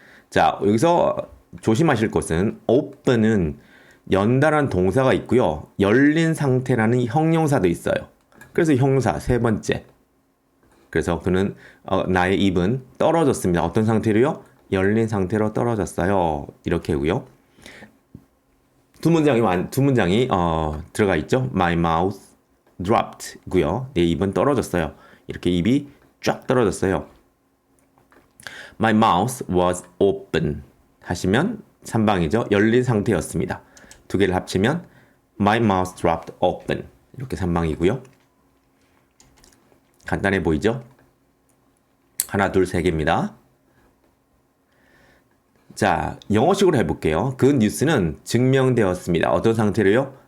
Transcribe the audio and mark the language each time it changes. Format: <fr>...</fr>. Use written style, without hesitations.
<ko>자, 여기서 조심하실 것은 open은 연다라는 동사가 있고요. 열린 상태라는 형용사도 있어요. 그래서 형용사 세 번째. 그래서 그는 나의 입은 떨어졌습니다. 어떤 상태로요? 열린 상태로 떨어졌어요. 이렇게고요. 두 문장이 들어가 있죠.</ko> <en>My mouth dropped고요.</en> <ko>내 입은 떨어졌어요. 이렇게 입이 쫙 떨어졌어요.</ko> <en>My mouth was open</en> <ko>하시면 3방이죠. 열린 상태였습니다. 두 개를 합치면</ko> <en>My mouth dropped open</en> <ko>이렇게 3방이고요. 간단해 보이죠? 하나, 둘, 세 개입니다. 자, 영어식으로 해볼게요. 그 뉴스는 증명되었습니다. 어떤 상태로요?</ko>